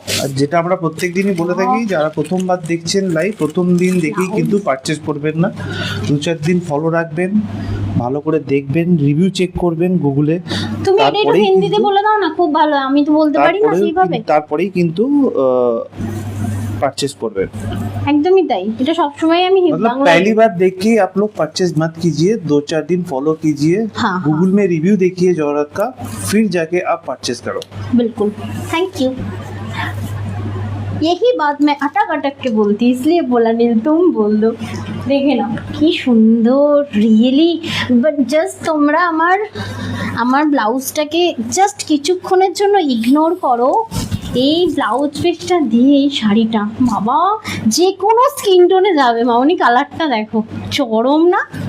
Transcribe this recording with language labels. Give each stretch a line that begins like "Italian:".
Bangla: আর যেটা আমরা প্রত্যেকদিনই বলে থাকি, যারা প্রথমবার দেখছেন লাইভ, প্রথম দিন দেখেই কিন্তু পারচেজ করবেন না, 2-4 দিন ফলো রাখবেন, ভালো করে দেখবেন, রিভিউ চেক করবেন গুগলে, তুমি এটা একটু হিন্দিতে বলে দাও না, খুব ভালো, আমি তো বলতে পারি না সেইভাবে, তারপরেই কিন্তু परचेज করবেন।
Hindi: एकदम ही ताई,
Bangla: এটা সব সময় আমি
Hindi: मतलब पहली बार देख के आप लोग परचेज मत कीजिए, 2-4 दिन फॉलो कीजिए, गूगल में रिव्यू देखिए जौहरत का, फिर जाके आप परचेज करो। बिल्कुल, थैंक यू। यही बात मैं अटक अटक के बोलती, इसलिए बोला नील तुम बोल दो।
Bangla: देखे ना कि सुंदर रियली, বাট জাস্ট তোমরা আমার ব্লাউজটাকে জাস্ট কিছুক্ষণের জন্য ইগনোর করো, এই ব্লাউজ পিসটা দিয়ে এই শাড়িটা বাবা যে কোনো স্কিন টোনে যাবে মামনি। কালারটা দেখো চরম না?